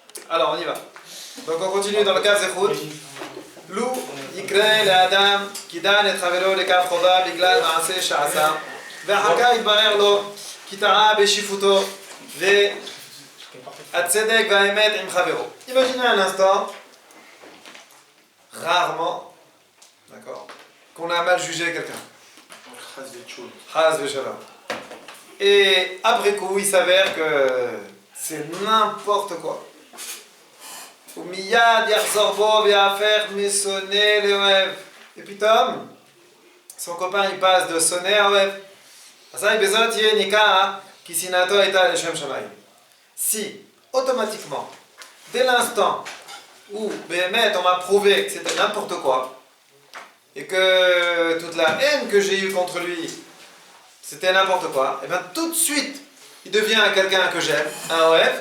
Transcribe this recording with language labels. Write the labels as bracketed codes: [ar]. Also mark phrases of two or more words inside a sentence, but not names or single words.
[fr] Alors, on y va. Donc, on continue dans le cas Zechut. [he] Lou, יקרה לאדם כי דן את חברו לכף חובה בגלל מעשה שעשה ואחר כך יתברר לו כי טעה בשיפוטו והצדק והאמת עם חברו. [fr] Imaginez un instant, rarement, d'accord, qu'on a mal jugé quelqu'un. [he] חס ושלום. [fr] Et après coup, il s'avère que c'est n'importe quoi. [he] ומייד יחזור בו ויהפך משונא לאוהב. [fr] Et puis Tom, son copain il passe de sonné à אוהב. [he] אזי בזאת יהיה ניכר כי שנאתו הייתה לשם שמיים. [fr] Si, automatiquement, dès l'instant où באמת on m'a prouvé que c'était n'importe quoi et que toute la haine que j'ai eue contre lui c'était n'importe quoi, et bien tout de suite il devient quelqu'un que j'aime, un oev.